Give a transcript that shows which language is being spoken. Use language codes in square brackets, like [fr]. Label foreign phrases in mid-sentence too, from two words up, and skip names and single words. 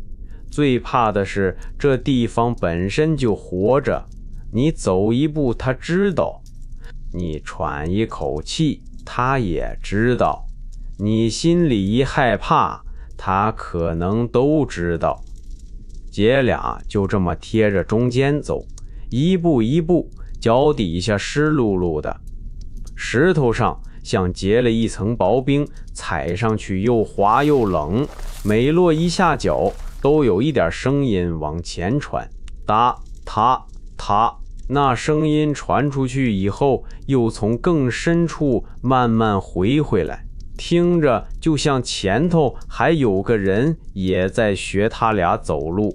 [zh] 最怕的是這地方本身就活着，你走一步他知道，你喘一口氣他也知道，你心裡一害怕他可能都知道。姐倆就這麼貼着中間走，一步一步，腳底下濕漉漉的，石頭上像結了一層薄冰，踩上去又滑又冷，每落一下腳都有一點聲音往前傳，噠嗒嗒。那聲音傳出去以後，又從更深處慢慢回來，聽着就像前頭還有個人也在學他倆走路。